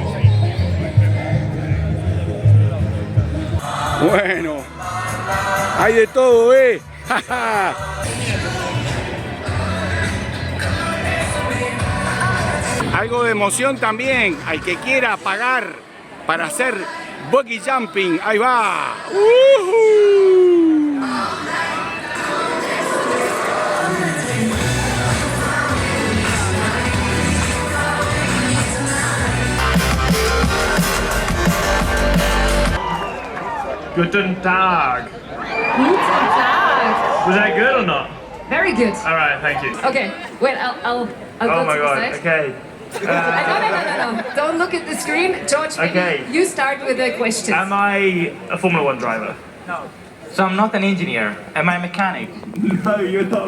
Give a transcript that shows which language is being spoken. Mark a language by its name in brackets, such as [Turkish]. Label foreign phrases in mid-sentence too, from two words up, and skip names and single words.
[Spanish] Bueno, hay de todo, ¿eh? Algo de emoción también, al que quiera pagar para hacer [English] buggy jumping, [Spanish] ahí va. [German] Guten Tag. Guten Tag. [English] Was that good or not? Very good. All right, thank you. Okay, wait, I'll Oh go my to god. the side. Okay. No. Don't look at the screen. George, maybe Okay. you start with the questions. Am I a Formula One driver? No. So I'm not an engineer. Am I a mechanic? No, you're not.